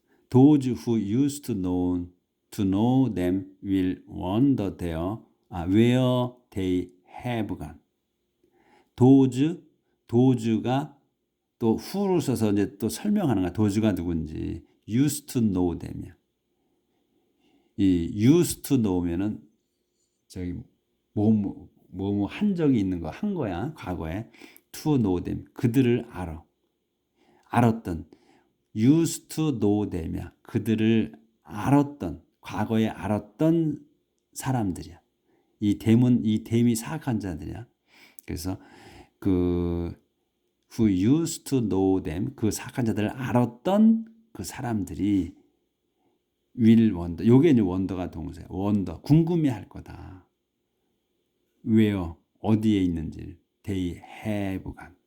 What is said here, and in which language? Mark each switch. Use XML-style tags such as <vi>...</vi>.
<en>Those who used to know them will wonder where they have gone.</en> <ko>does가 또 who를 써서 이제 또 설명하는 거야. does가 누군지.</ko> <en>used to know them</en> <ko>이야. 이</ko> <en>used to know</en> <ko>면은 저기 뭐 한 적이 있는 거 한 거야. 과거에</ko> <en>to know them</en> <ko>그들을 알았던</ko> <en>used to know them</en> <ko>이야. 그들을 과거에 알았던 사람들이야. 이 댐이 사악한 자들이야. 그래서</ko> <en>who used to know them</en> <ko>그 사악한 자들을 알았던 그 사람들이</ko> <en>will wonder.</en> <ko>요게 이제 wonder가 동사야. wonder 궁금해할 거다. where 어디에 있는지</ko> <en>they have gone.</en>